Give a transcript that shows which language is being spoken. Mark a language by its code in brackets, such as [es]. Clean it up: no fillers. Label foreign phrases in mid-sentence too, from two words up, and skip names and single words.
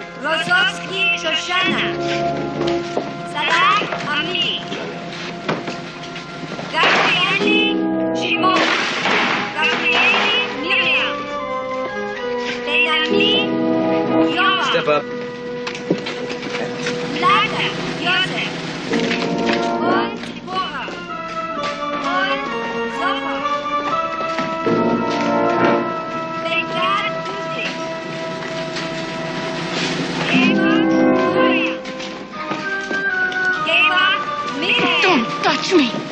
[en] Rozovsky, Shoshana. Salah, Ami. Gabrieli, Shimon. Gabrieli, Miriam. Benami, Yoram. Step up. Lada, Yosef. [de] Und Zipporah. Und Zohar. Bengat, Dudek. [en] Don't touch me.